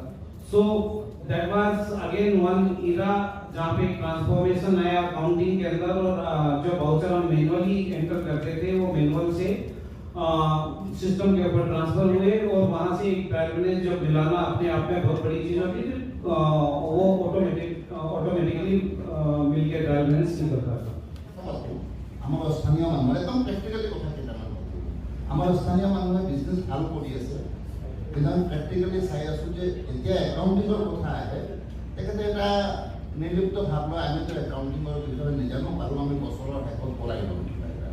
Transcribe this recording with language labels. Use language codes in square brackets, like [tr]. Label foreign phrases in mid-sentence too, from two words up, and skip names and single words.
[en] so that was again one era [hi] जहाँ पे ट्रांसफॉर्मेशन आया अकाउंटिंग के अंदर, और जो वाउचर हम मैनुअली एंटर करते थे वो मैनुअल से सिस्टम के ऊपर ट्रांसफर हुए, और वहाँ से एक [en] trial balance [hi] जब मिलाना अपने आप में बहुत बड़ी चीज़ होती थी, वो ऑटोमेटिकली मिल के [en] trial balance [hi] निकलता था। [as] আমাৰ স্থানীয় মানুহ একদম প্ৰেক্টিকেলি কথা কেইটামান আমাৰ স্থানীয় মানুহে বিজনেছ ভাল কৰি আছে, কিন্তু আমি প্ৰেক্টিকেলি চাই আছোঁ যে এতিয়া একাউণ্টিঙৰ কথা আহে তেখেতে এটা নিৰ্লিপ্ত ভাৱ লয়, আমিতো একাউণ্টিঙৰ বিষয়ে নাজানো আৰু আমি বছৰৰ শেষত পলাই ল'ম কিবা এটা।